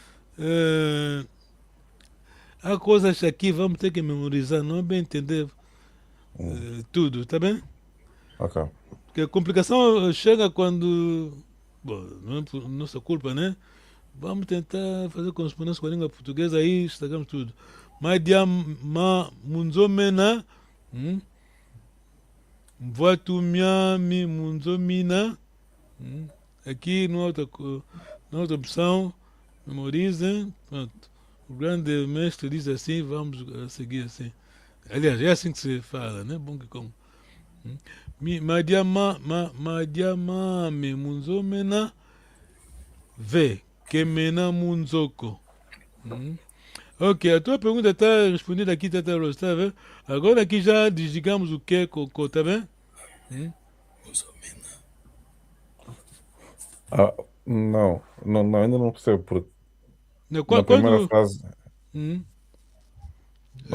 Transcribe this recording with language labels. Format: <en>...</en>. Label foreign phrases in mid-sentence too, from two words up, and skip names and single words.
<pt>Há coisas aqui, vamos ter que memorizar, não é bem entender tudo, tá bem? ok. Porque a complicação chega quando. Bom, não é por nossa culpa, né? Vamos tentar fazer correspondência com a língua portuguesa, aí estragamos tudo.</pt> <kg>Madia munzomena, voatumiami munzomina.</kg> <pt>Aqui, na outra opção, memorizem. Pronto. O grande mestre diz assim, vamos seguir assim. Aliás, é assim que se fala, né? Bom que como.</pt> <kg>Madiamame munzomena ve kemena munzoko.</kg> <pt>Ok, a tua pergunta está respondida aqui, Tata Rose, tá vendo? Agora aqui já desligamos o que, cocô, tá vendo? Não, ainda não percebo, porque Não, na primeira quando. frase, Hum, na</pt>